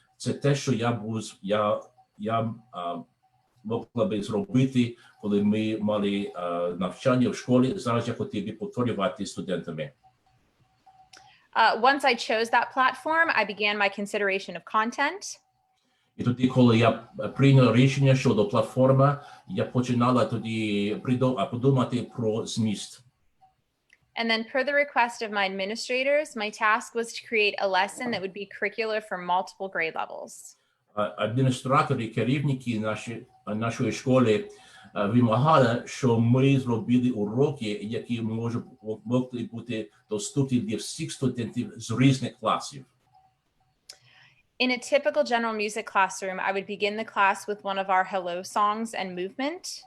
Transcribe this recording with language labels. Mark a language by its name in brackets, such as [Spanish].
[Ukrainian] Це те, що я могла би зробити, коли ми мали навчання в школі. Зараз я хотів би повторювати студентами. [English] Once I chose that platform, I began my consideration of content. [Ukrainian] І тоді, коли я прийняв рішення щодо платформи, я починала тоді подумати про зміст. [English] And then per the request of my administrators, my task was to create a lesson that would be curricular for multiple grade levels. [Ukrainian] Адміністратори, керівники нашої школи вимагали, що ми зробили уроки, які могли бути доступні для всіх студентів з різних класів. [English] In a typical general music classroom, I would begin the class with one of our hello songs and movement.